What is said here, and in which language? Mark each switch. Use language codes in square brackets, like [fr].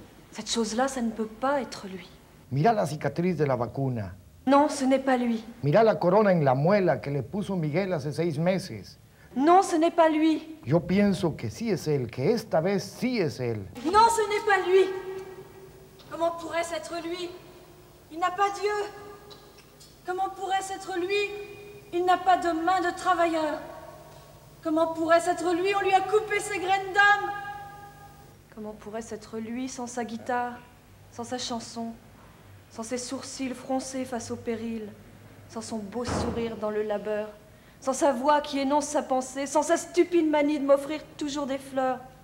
[fr] Cette chose-là, ça ne peut pas être lui. [es] Mira la cicatriz de la vacuna. [fr] Non, ce n'est pas lui. [es] Mira la corona en la muela que le puso Miguel hace 6 meses. [fr] Non, ce n'est pas lui. [es] Yo pienso que sí es él, que esta vez sí es él. [fr] Non, ce n'est pas lui. Comment pourrait-ce être lui? Il n'a pas Dieu. Comment pourrait-ce être lui? Il n'a pas de main de travailleur. Comment pourrait-ce être lui? On lui a coupé ses graines d'âme. Comment pourrait-ce être lui sans sa guitare, sans sa chanson, sans ses sourcils froncés face au péril, sans son beau sourire dans le labeur, sans sa voix qui énonce sa pensée, sans sa stupide manie de m'offrir toujours des fleurs?